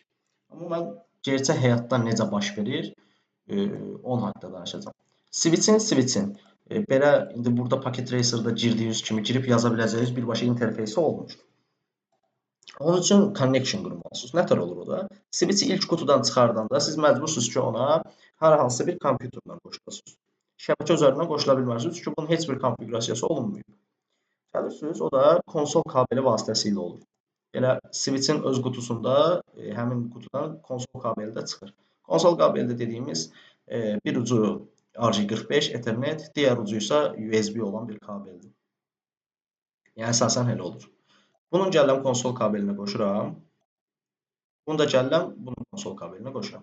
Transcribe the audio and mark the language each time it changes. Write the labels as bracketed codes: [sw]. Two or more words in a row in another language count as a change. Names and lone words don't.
[az] Amma mən gerçək həyatda necə baş verir, onun haqqında danışacağam. Switch'in belə indi burada Packet Tracer-da girdiyiniz kimi girib yaza biləcəyiniz birbaşa interfeysi olmur. Onun üçün connection qurmalısınız. Nətər olur o da? Switch-i ilk qutudan çıxardanda siz məcbursunuz ki, ona hər hansı bir kompüterlə qoşulasınız. Şəbəkə üzərindən qoşula bilməlisiniz, çünki bunun heç bir konfigurasiyası olunmuyor. Gəlirsiniz, o da konsol kabeli vasitəsilə olur. Elə switch-in öz qutusunda həmin qutudan konsol kabeli də çıxır. Konsol kabeli də dediyimiz bir ucu RJ45 Ethernet, digər ucu isə USB olan bir kabeldir. Yəni əsasən elə olur. Bunun gəlirəm konsol kabelinə qoşuram. Bunu da gəlirəm bunun konsol kabelinə qoşuram.